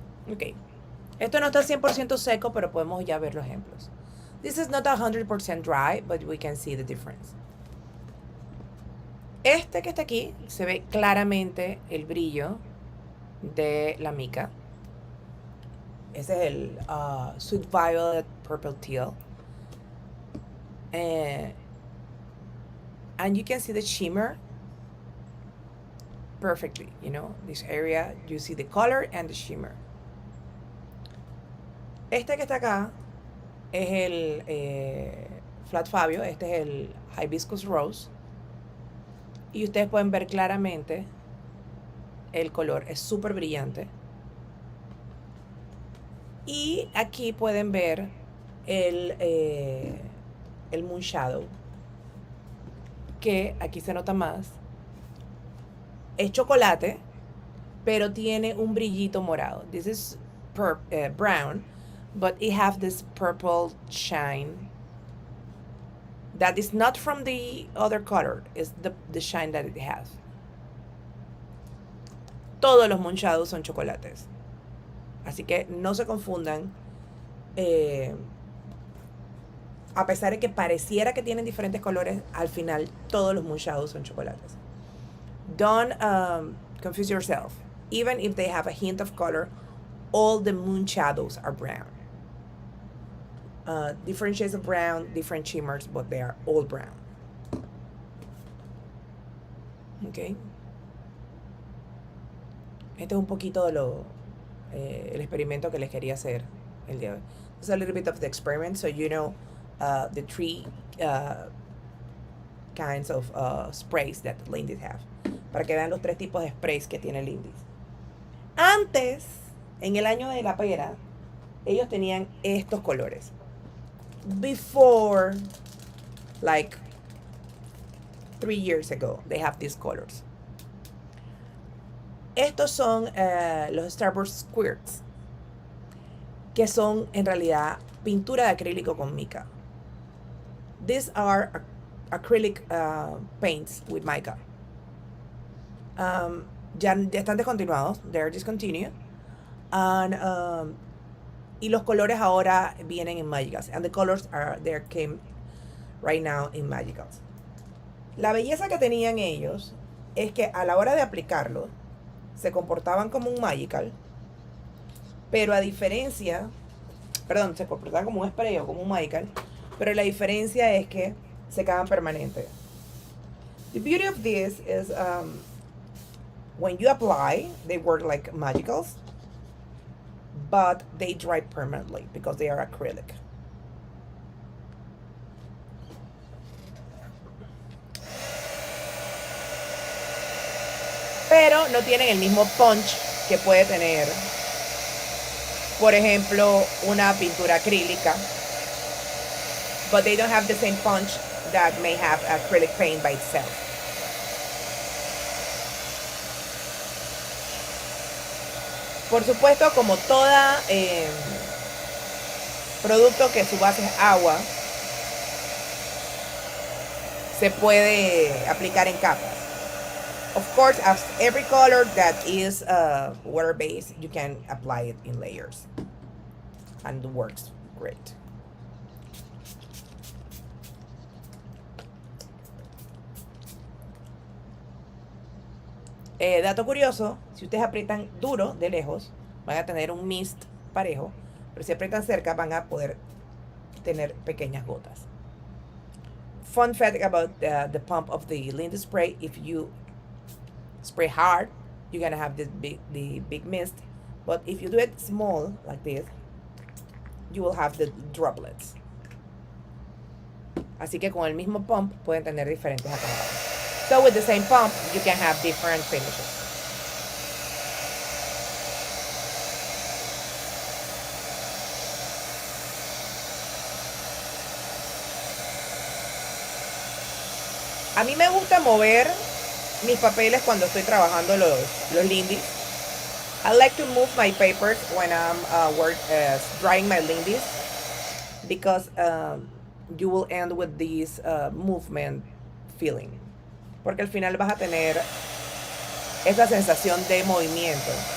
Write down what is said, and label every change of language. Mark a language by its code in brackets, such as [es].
[es] Ok, esto no está 100% seco, pero podemos ya ver los ejemplos. [en] This is not 100% dry, but we can see the difference. [es] Este que está aquí, se ve claramente el brillo de la mica. Ese es el Sweet Violet Purple Teal. [en] And you can see the shimmer perfectly, you know, this area, you see the color and the shimmer. [es] Este que está acá es el Flat Fabio, este es el Hibiscus Rose. Y ustedes pueden ver claramente el color, es súper brillante. Y aquí pueden ver el Moonshadow, que aquí se nota más. Es chocolate, pero tiene un brillito morado. [en] This is brown, but it have this purple shine that is not from the other color. It's the shine that it has. [es] Todos los Moonshadows son chocolates. Así que no se confundan. A pesar de que pareciera que tienen diferentes colores, al final todos los Moonshadows son chocolates. [en] Don't confuse yourself. Even if they have a hint of color, all the Moonshadows are brown. Different shades of brown, different shimmers, but they are all brown. Okay. [es] Este es un poquito de el experimento que les quería hacer el día de hoy. [en] It's a little bit of the experiment, so you know the three kinds of sprays that Lindys have. [es] Para que vean los tres tipos de sprays que tiene Lindys. Antes, en el año de la pera, ellos tenían estos colores. [en] Before, like 3 years ago, they have these colors. [es] Estos son los Starburst Squirts, que son en realidad pintura de acrílico con mica. [en] These are acrylic paints with mica. [es] Ya están descontinuados, [en] they're discontinued. [es] And, y los colores ahora vienen en Magicals. [en] And the colors are there came right now in Magicals. [es] La belleza que tenían ellos es que a la hora de aplicarlo se comportaban como un Magical, pero a diferencia, perdón, se comportaban como un spray o como un Magical, pero la diferencia es que se quedan permanentes. [en] The beauty of this is when you apply, they work like Magicals, but they dry permanently because they are acrylic. [es] Pero no tienen el mismo punch que puede tener, por ejemplo, una pintura acrílica. [en] But they don't have the same punch that may have acrylic paint by itself. [es] Por supuesto, como toda producto que su base es agua, se puede aplicar en capas. [en] Of course, as every color that is water-based, you can apply it in layers. And it works great. [es] Dato curioso, si ustedes aprietan duro de lejos, van a tener un mist parejo, pero si aprietan cerca van a poder tener pequeñas gotas. [en] Fun fact about the pump of the Lindys spray: if you spray hard, you're gonna have the big mist, but if you do it small like this, you will have the droplets. [es] Así que con el mismo pump pueden tener diferentes acabados. [en] So with the same pump, you can have different finishes. [es] A mí me gusta mover mis papeles cuando estoy trabajando los Lindys. [en] I like to move my papers when I'm drying my Lindys, because you will end with this movement feeling. [es] Porque al final vas a tener esa sensación de movimiento.